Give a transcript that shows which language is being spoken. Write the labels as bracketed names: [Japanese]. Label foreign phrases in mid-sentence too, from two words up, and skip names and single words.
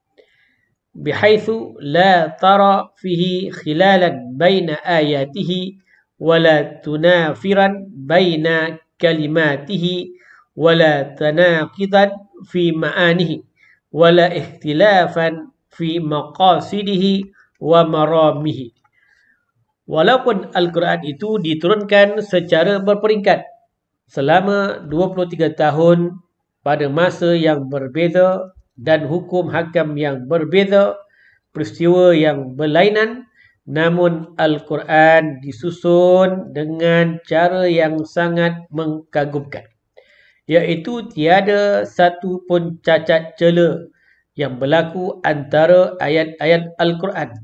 [Arabic] بحيث لا ترى فيه خللا بين آياته ولا تنافرا بين كلماته ولا تناقضا في معانيه ولا اختلافا في مقاصده ومرامه. [Malay] Walaupun Al-Quran itu diturunkan secara berperingkat selama 23 tahun pada masa yang berbeza dan hukum hakam yang berbeza, peristiwa yang berlainan, namun Al-Quran disusun dengan cara yang sangat mengagumkan, iaitu tiada satu pun cacat cela yang berlaku antara ayat-ayat Al-Quran.